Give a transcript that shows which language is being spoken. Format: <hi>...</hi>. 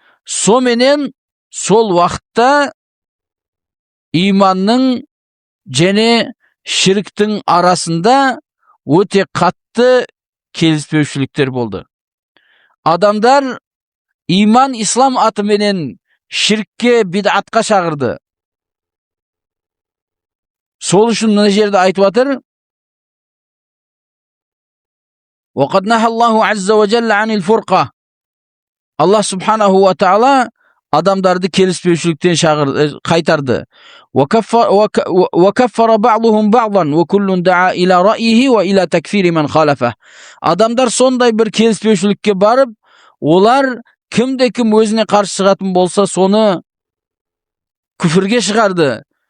<kk>Соменен сол уақытта иманның және ширктің арасында өте қатты келіспеушіліктер болды. Адамдар иман, ислам атыменен ширкке, бидатқа шақырды. Сол үшін мына жерде айтып жатыр:</kk> <ar>وَقَدْ نَهَى اللَّهُ عَزَّ وَجَلَّ عَنِ الْفُرْقَةِ.</ar> <kk>Аллах субханаху ва таала адамдарды келіспеушіліктен қайтарды.</kk> <ar>وَكَفَّرَ بَعْضُهُمْ بَعْضًا وَكُلٌّ دَعَا إِلَى رَأْيِهِ وَإِلَى تَكْفِيرِ مَنْ خَالَفَهُ.</ar> <kk>Адамдар сондай бір келіспеушілікке барып, олар кімде-кім өзіне қарсы шығатын болса, соны күфірге шығарды.</kk>